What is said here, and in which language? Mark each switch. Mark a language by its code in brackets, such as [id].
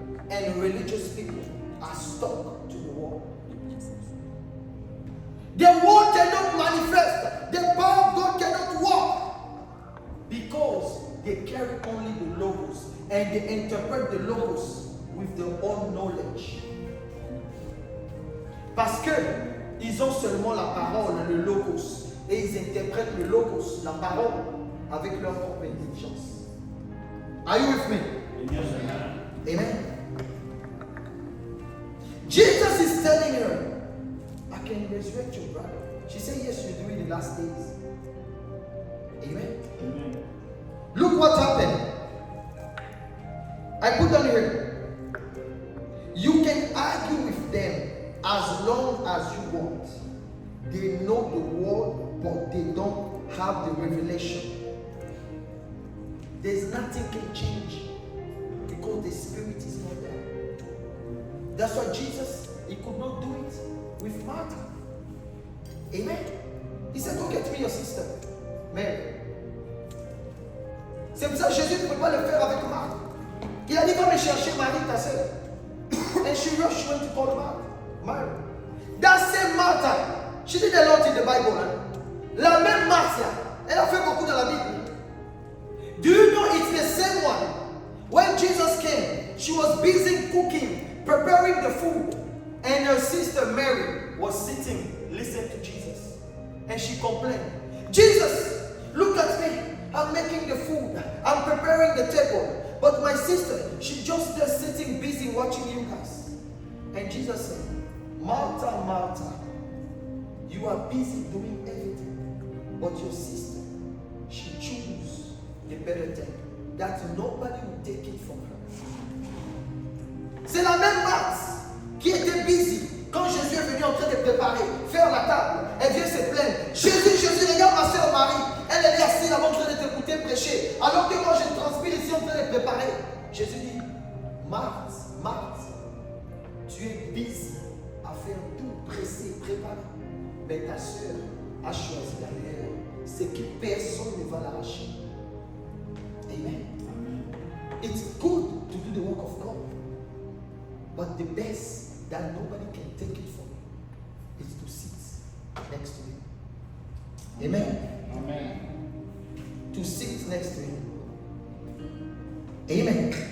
[en] and religious people are stuck to the wall. The word cannot manifest. The power of God cannot walk because they carry only the logos and they interpret the logos with their own knowledge. [fr] Parce que ils ont seulement la parole, le logos, et ils interprètent le logos, la parole, avec leur propre intelligence. [en] Are you with me? Yes, amen. Amen. Jesus is telling her, I can resurrect your brother. She said, yes, you do in the last days. Amen. Amen. Look what happened. I put down here. You can argue with them as long as you want. They know the word, but they don't have the revelation. There's nothing can change because the spirit is not there. That's why Jesus, he could not do it with Martha. Amen. He said, go get me your sister, Mary. [fr] C'est pour ça que Jésus ne peut pas le faire avec Marthe. Il a dit, va me chercher Marie, ta sœur. [en] And she rushed, went to call Mary. That same Martha, she did a lot in the Bible. Hein? [fr] La même Martha, elle a fait beaucoup dans la Bible. [en] Do you know it's the same one? When Jesus came, she was busy cooking, preparing the food. And her sister Mary was sitting, listening to Jesus. And she complained, Jesus, look at me. I'm making the food. I'm preparing the table. But my sister, she's just there sitting busy watching you guys. And Jesus said, Martha, Martha, you are busy doing everything. But your sister, she chose the better thing. That nobody will take it from her. [fr] C'est la même Marthe qui était busy. Quand Jésus est venu en train de préparer, faire la table, elle vient se plaindre. Jésus, regarde ma soeur Marie. Elle est assise là-bas en train de t'écouter prêcher. Alors que moi je transpire ici en train de préparer. Jésus dit, Marthe, Marthe, tu es busy à faire tout, pressé, préparer. Mais ta soeur a choisi la meilleure. C'est que personne ne va l'arracher. [en] Amen. It's good to do the work of God. But the best that nobody can take it from you is to sit next to him. Amen. Amen. To sit next to him. Amen.